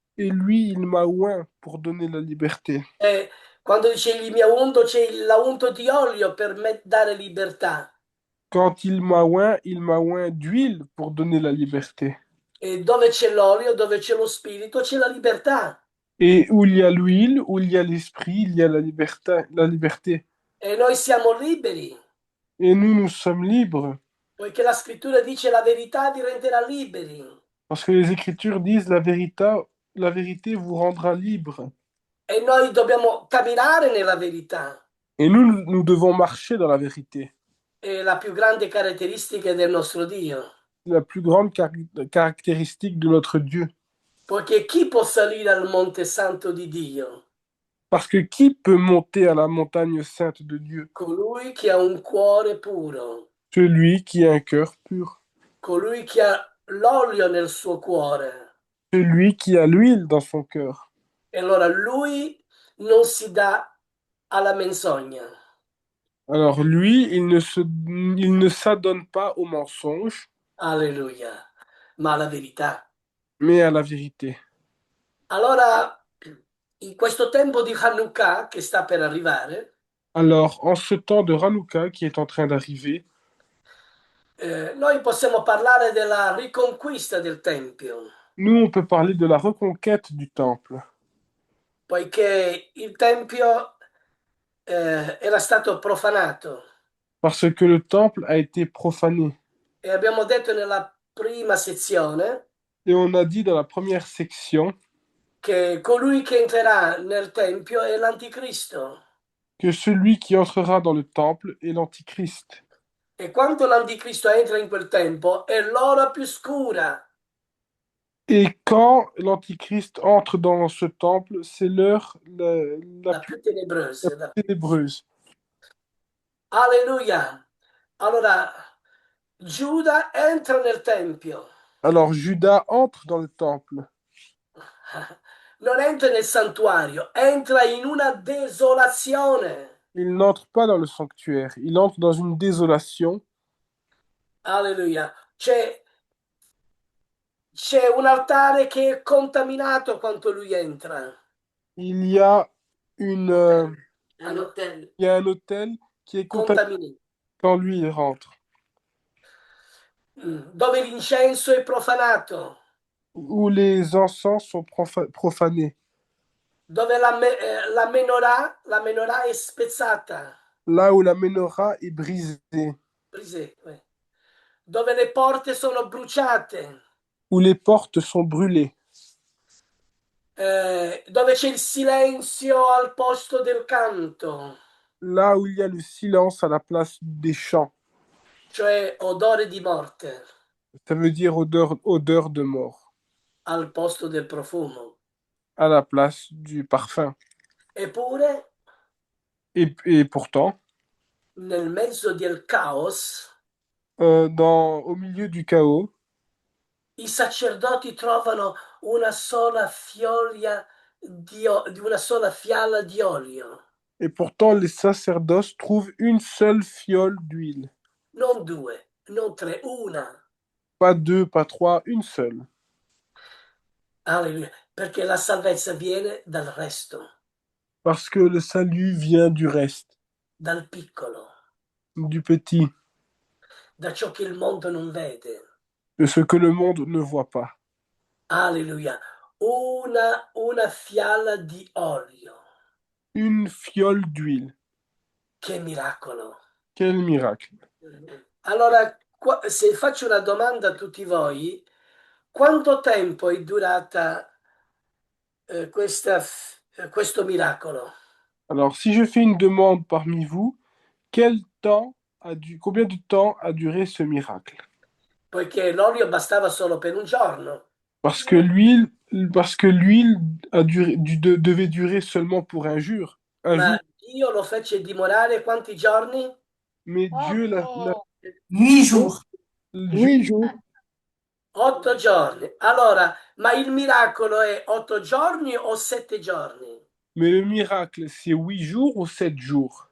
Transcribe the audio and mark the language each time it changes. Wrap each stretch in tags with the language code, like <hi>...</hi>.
<fr>et lui, il m'a oint pour donner la liberté.</fr> <it>E quando dice egli mi ha unto, c'è l'unto di olio per dare libertà.</it> <fr>Quand il m'a oint d'huile pour donner la liberté.</fr> <it>E dove c'è l'olio, dove c'è lo Spirito, c'è la libertà.</it> <fr>Et où il y a l'huile, où il y a l'esprit, il y a la liberté, la liberté.</fr> <it>E noi siamo liberi,</it> <fr>Et nous sommes libres,</fr> <it>poiché la scrittura dice la verità vi renderà liberi.</it> <fr>parce que les Écritures disent la vérité vous rendra libre.</fr> <it>E noi dobbiamo camminare nella verità.</it> <fr>Et nous devons marcher dans la vérité.</fr> <it>È la più grande caratteristica del nostro Dio.</it> <fr>La plus grande caractéristique de notre Dieu.</fr> <it>Poiché chi può salire al monte santo di Dio?</it> <fr>Parce que qui peut monter à la montagne sainte de Dieu?</fr> <it>Colui che ha un cuore puro,</it> <fr>Celui qui a un cœur pur.</fr> <it>colui che ha l'olio nel suo cuore.</it> <fr>Celui qui a l'huile dans son cœur.</fr> <it>E allora lui non si dà alla menzogna,</it> <fr>Alors lui, il ne s'adonne pas au mensonge,</fr> <it>alleluia, ma alla verità.</it> <fr>mais à la vérité.</fr> <it>Allora, in questo tempo di Hanukkah che sta per arrivare,</it> <fr>Alors, en ce temps de Hanouka qui est en train d'arriver,</fr> <it>Noi possiamo parlare della riconquista del Tempio,</it> <fr>Nous, on peut parler de la reconquête du temple,</fr> <it>poiché il Tempio era stato profanato</it> <fr>parce que le temple a été profané.</fr> <it>e abbiamo detto nella prima sezione</it> <fr>Et on a dit dans la première section</fr> <it>che colui che entrerà nel Tempio è l'Anticristo.</it> <fr>que celui qui entrera dans le temple est l'Antichrist.</fr> <it>E quando l'Anticristo entra in quel tempo è l'ora più scura.</it> <fr>Et quand l'Antichrist entre dans ce temple, c'est l'heure</fr> <it>La più tenebrosa.</it> <fr>ténébreuse.</fr> <it>Alleluia. Allora, Giuda entra nel Tempio,</it> <fr>Alors Judas entre dans le temple.</fr> <it>non entra nel santuario, entra in una desolazione.</it> <fr>Il n'entre pas dans le sanctuaire, il entre dans une désolation.</fr> <it>Alleluia. C'è un altare che è contaminato quando lui entra.</it> <fr>Il y a une, Un hôtel. il y a un autel qui est contaminé</fr> <it>Contaminato.</it> <fr>quand lui il rentre,</fr> <it>Dove l'incenso è profanato,</it> <fr>où les encens sont profanés,</fr> <it>dove la menorah è spezzata,</it> <fr>là où la menorah est brisée,</fr> <it>dove le porte sono bruciate,</it> <fr>où les portes sont brûlées,</fr> <it>dove c'è il silenzio al posto del canto,</it> <fr>là où il y a le silence à la place des chants.</fr> <it>cioè odore di morte</it> <fr>Ça veut dire odeur de mort,</fr> <it>al posto del profumo.</it> <fr>à la place du parfum.</fr> <it>Eppure,</it> <fr>Et pourtant,</fr> <it>nel mezzo del caos,</it> <fr>au milieu du chaos,</fr> <it>i sacerdoti trovano una sola di una sola fiala di olio,</it> <fr>et pourtant les sacerdoces trouvent une seule fiole d'huile.</fr> <it>non due, non tre, una.</it> <fr>Pas deux, pas trois, une seule.</fr> <it>Alleluia, perché la salvezza viene dal resto,</it> <fr>Parce que le salut vient du reste,</fr> <it>dal piccolo,</it> <fr>du petit,</fr> <it>da ciò che il mondo non vede.</it> <fr>de ce que le monde ne voit pas.</fr> <it>Alleluia, una fiala di olio.</it> <fr>Une fiole d'huile.</fr> <it>Che miracolo.</it> <fr>Quel miracle.</fr> <it>Allora, se faccio una domanda a tutti voi, quanto tempo è durata questo miracolo?</it> <fr>Alors, si je fais une demande parmi vous, combien de temps a duré ce miracle?</fr> <it>Poiché l'olio bastava solo per un giorno,</it> <fr>Parce que l'huile, parce que l'huile devait durer seulement pour un jour. Un</fr> <it>ma</it> <fr>jour.</fr> <it>Dio lo fece dimorare quanti giorni?</it> <fr>Mais Dieu 8 jours. Dieu, 8 jours.</fr> <it>8 giorni. Allora, ma il miracolo è 8 giorni o 7 giorni?</it> <fr>mais le miracle, c'est 8 jours ou 7 jours?</fr>